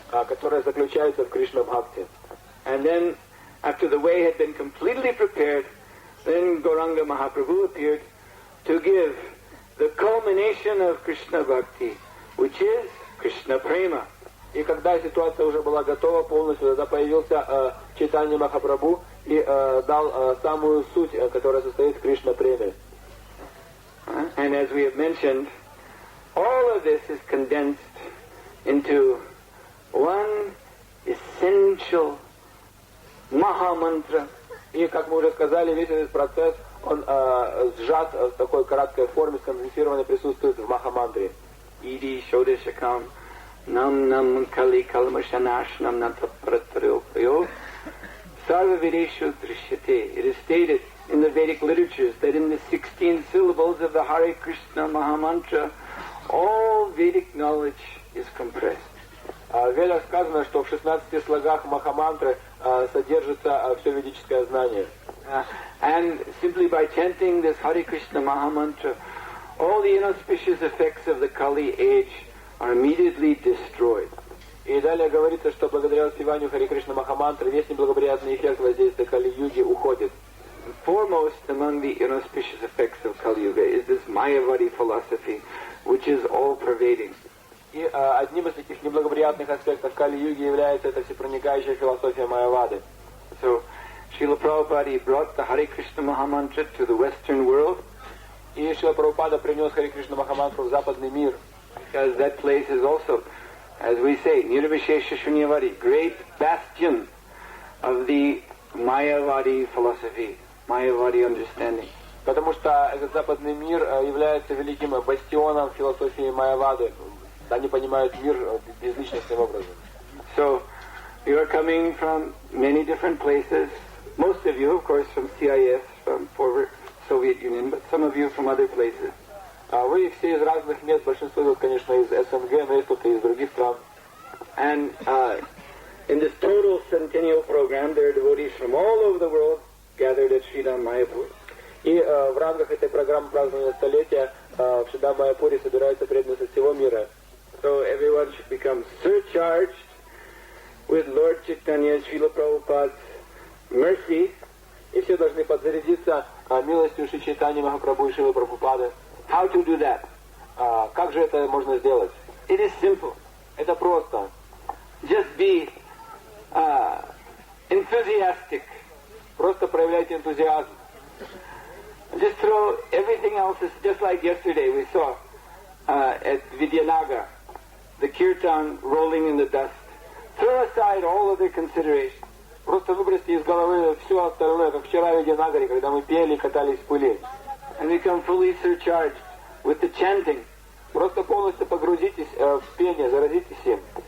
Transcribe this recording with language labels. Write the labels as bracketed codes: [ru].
[ru] которое заключается в Кришна Бхакти. [en] And then, after the way had been completely prepared, then Gauranga Mahaprabhu appeared to give the culmination of Krishna Bhakti, which is Krishna Prema. [ru] И когда ситуация уже была готова полностью, тогда появился Чайтанья Махапрабху и дал самую суть, которая состоит в Кришна Преме. [en] And as we have mentioned, all of this is condensed into one essential Mahamantra. [ru] И, как мы уже сказали, весь этот процесс, он сжат в такой краткой форме, сконденсированно присутствует в Махамантре. [sa] Иди Shodeshakam Nam Kali Kalmashanashnam Natapratrayo Sarva Vedeshu Drishyate. [en] It is stated in the Vedic literatures that in the 16 syllables of the Hare Krishna Mahamantra, all Vedic knowledge is compressed. [ru] В Ведах сказано, что в 16 слогах Махамантры содержится все ведическое знание. [en] And simply by chanting this Hare Krishna Mahamantra, all the inauspicious effects of the Kali age are immediately destroyed. [ru] И далее говорится, что благодаря воспеванию Харе Кришна Махамантры весь неблагоприятный эффект воздействия Кали-юги уходит. [en] Foremost among the inauspicious effects of Kali Yuga is this Mayavadi philosophy, which is all-pervading. [ru] И одним из таких неблагоприятных аспектов Кали-юги является эта всепроникающая философия Майявады. [en] So, Srila Prabhupada brought the Hare Krishna Mahamantra to the Western world. [ru] И Шрила Прабхупада принес Харе Кришна Махамантру в западный мир. [en] Because that place is also, as we say, Nirvishesha Shunyavadi, great bastion of the Mayavadi philosophy, Mayavadi understanding. [ru] Потому что этот западный мир является великим бастионом философии Майявады. Они понимают мир безличностным образом. [en] So, you are coming from many different places. Most of you, of course, from CIS, from former Soviet Union, but some of you from other places. [ru] Вы все из разных мест, большинство, конечно, из СНГ, но есть кто-то из других стран. [en] And in this total centennial program, there are devotees from all over the world gathered at Sridham Mayapur. [ru] И в рамках этой программы празднования столетия в Шридам Майапуре собираются преданные со всего мира. [en] So everyone should become surcharged with Lord Chaitanya, Srila Prabhupada's mercy. [ru] И все должны подзарядиться милостью Шри Чайтаньи Махапрабху и Шрилы Прабхупады. [en] How to do that? [ru] Как же это можно сделать? [en] It is simple. [ru] Это просто. [en] Just be enthusiastic. [ru] Просто проявляйте энтузиазм. [en] Just throw everything else, just like yesterday we saw at Vidyanagar, the kirtan rolling in the dust. Throw aside all other considerations. [ru] Просто выбросьте из головы все остальное, как вчера в Видянагаре, когда мы пели и катались в пыли. [en] And become fully surcharged with the chanting. [ru] Просто полностью погрузитесь в пение, заразитесь им.